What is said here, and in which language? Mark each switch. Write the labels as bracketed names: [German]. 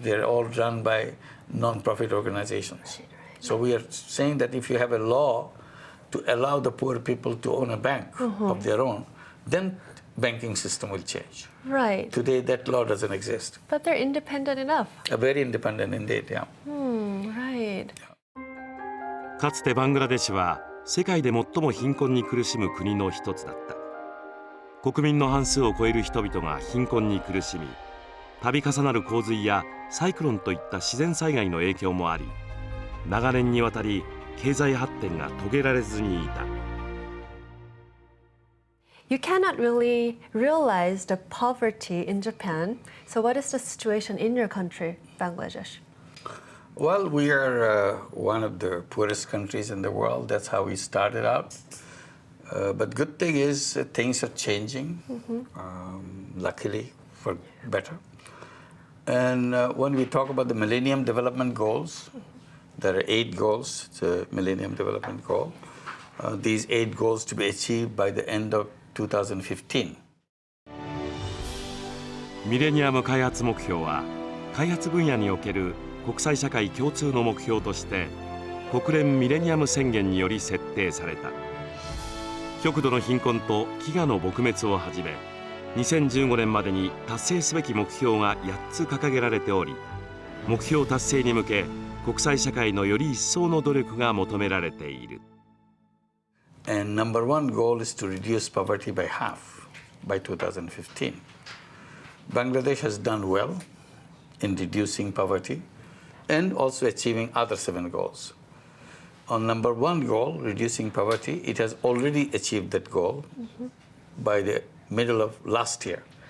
[English] They're all run by non-profit organizations. So we are saying that if you have a law to allow the poor people to own a bank of their own, then banking system will change. Right. Today that law doesn't exist. But they're independent enough. Very independent indeed, yeah. Right. [Japanese] かつてバングラデシュは世界で最も貧困に苦しむ国の一つだった。国民の半数を超える人々が貧困に苦しみ、度重なる洪水やサイクロンといった自然災害の影響もあり、長年にわたり経済発展が遂げられずにいた。 [English] You cannot really realize the poverty in Japan. So what is the situation in your country, Bangladesh? Well, we are one of the poorest countries in the world. That's how we started out. But good thing is things are changing, luckily for better. And when we talk about the Millennium Development Goals, there are 8 goals. It's a Millennium Development Goal. These 8 goals to be achieved by the end of 2015. [Japanese] ミレニアム開発目標は開発分野における国際社会共通の目標として国連ミレニアム宣言により設定された。極度の貧困と飢餓の撲滅をはじめ2015年までに達成すべき目標が8つ掲げられており、目標達成に向け国際社会のより一層の努力が求められている。 [English] And number 1 goal is to reduce poverty by half by 2015. Bangladesh has done well in reducing poverty and also achieving other 7 goals. On number 1 goal, reducing poverty, it has already achieved that goal by the middle of last year.